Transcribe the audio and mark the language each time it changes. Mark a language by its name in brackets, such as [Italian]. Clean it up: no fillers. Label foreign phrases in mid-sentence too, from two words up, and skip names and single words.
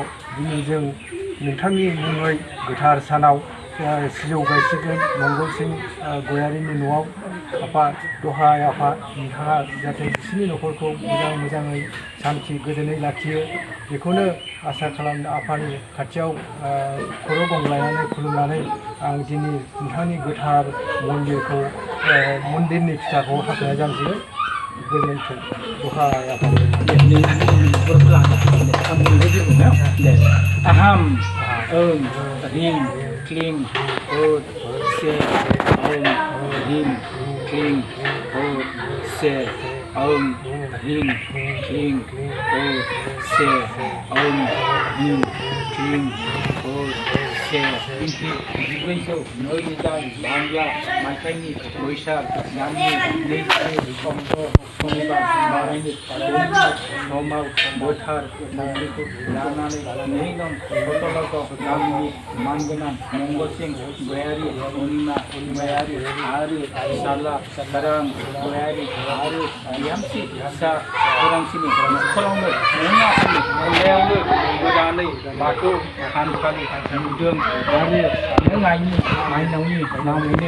[Bodo] दिनै जों नोंथांनि मुङै गोथार सानाव सिजौ गायसिगोन मंगलसिं गयारिनि न'आव आफा दहाय आफा नोंथाङा जाहाथे बिसोरनि न'खरखौ मोजाङै सान्थि गोजोनै लाखियो बेखौनो आसा खालामनो आफानि खाथियाव खर' गंग्लायनानै खुलुमनानै आं दिनै नोंथांनि गोथार मन्दिरनि फिथाखौ हाख'नाय जानोसै गोजोन्थों दहाय आफा aham ong ring kling od se ong ring kling od se ong ring kling od se ong ring kling od se inti जिब्रैजौ नैरोजा बांला मायथाइनि बैसाग दाननि 2 अक्ट' शनिबार बारायनि समाव गोथार मन्दिरखौ लानानै 2 नं सतलगाव गामिनि मानगोनां मंगलसिं गयारि अनिमा गयारि आरो फिसाज्ला बर'न गयारि आरो बिहामजो फिसा सोरांसिनि नखरावनो नोंनि अननायावनो गोदानै बाथौ थानसालि लुदों आरो नों माइनावनि नामैनो